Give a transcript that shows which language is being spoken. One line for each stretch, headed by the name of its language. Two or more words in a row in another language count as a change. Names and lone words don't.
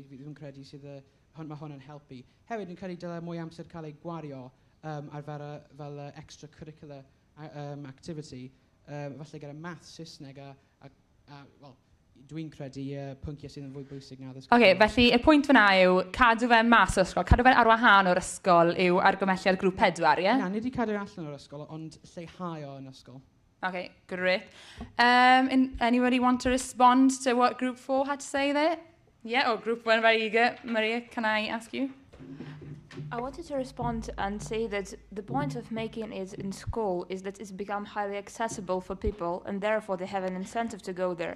Welsh: Dwi'n credu sydd mae hwn yn helpu. Hefyd, dwi'n credu dylai mwy amser cael ei gwario ar fel
English: extracurricular activity,
Welsh: falle gyda math, Saesneg well, dwi'n credu pynciau sydd yn fwy bwysig na addysg. Okay, felly y pwynt fyna yw cadw fe mas o'r ysgol, cadw fe ar wahân o'r ysgol yw argymhelliad grŵp 4, ie? Na, nid i cadw allan o'r ysgol, ond lleihau o'n ysgol.
English: Okay, great. Anybody want to respond to what Group 4 had to say there? Yeah, Group 1, very eager. Maria, can I ask you? I wanted to respond and say that the point of making it in school is that it's become highly accessible for people and therefore they have an incentive to go there.